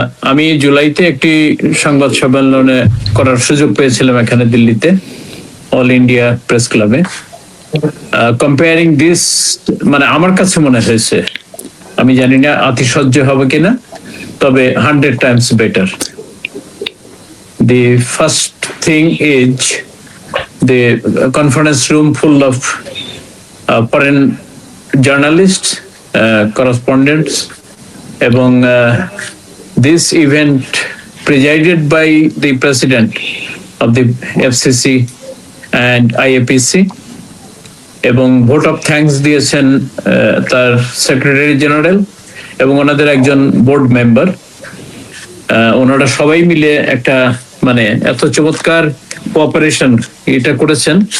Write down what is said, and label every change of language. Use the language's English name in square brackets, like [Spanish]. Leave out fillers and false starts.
[Bangla] আমি জুলাইতে একটি সংবাদ সম্মেলনে করার সুযোগ পেয়েছিলাম এখানে দিল্লিতে, অল ইন্ডিয়া প্রেস ক্লাবে। [English] comparing this, [Bangla] মানে আমার কাছে মনে হয়েছে, আমি জানি না আতিশয্য হবে কিনা, তবে [English] 100 times better. The first thing is the conference room full of foreign journalists, correspondents, এবং this event presided by the president of the FCC and IAPC, [Bangla] এবং ভোট অফ থ্যাঙ্কস দিয়েছেন তার সেক্রেটারি জেনারেল এবং ওনাদের একজন বোর্ড মেম্বার। ওনারা সবাই মিলে একটা মানে এত চমৎকার কোঅপারেশন এটা করেছেন।